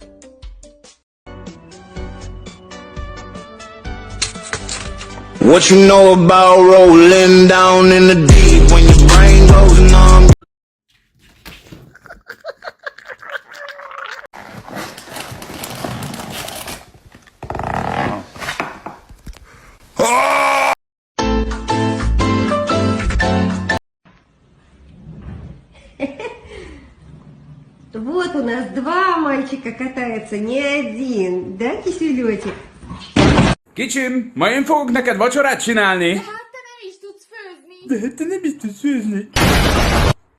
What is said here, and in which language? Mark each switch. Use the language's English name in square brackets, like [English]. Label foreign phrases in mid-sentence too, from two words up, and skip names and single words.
[English] What you know about rolling down in the deep when your brain goes numb? [Russian] Вот у нас два мальчика катаются, не один, да, киселечек? [Hungarian] Kicsim, ma én fogok neked vacsorát csinálni. Hát te nem is tudsz főzni. De te nem is tudsz főzni.